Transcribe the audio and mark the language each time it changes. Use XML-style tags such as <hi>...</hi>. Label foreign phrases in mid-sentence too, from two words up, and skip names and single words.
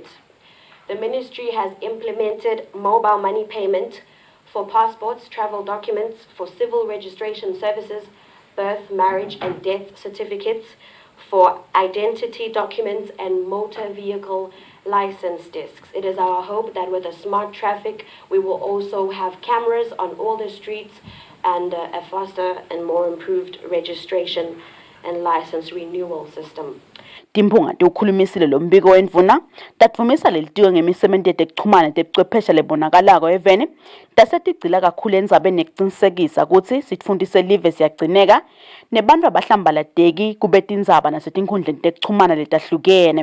<en>The ministry has implemented mobile money payment for passports, travel documents, for civil registration services, birth, marriage and death certificates, for identity documents and motor vehicle license discs. It is our hope that with a smart traffic, we will also have cameras on all the streets and a faster and more improved registration and license renewal system.</en> <ss>Timphunga tiwukhulumisile lo mbiko wendvuna tatfumisa lelitiko ngemisebenzi yetekuchumana tebuchwephesha lebonakalako eveni tase tigcila kakhulu endzabeni nekucinisekisa kutsi sitfundise live siyagcineka nebantfu abahlambalateki kube tindzaba nasetinkhundleni tekuchumana letahlukene.</ss>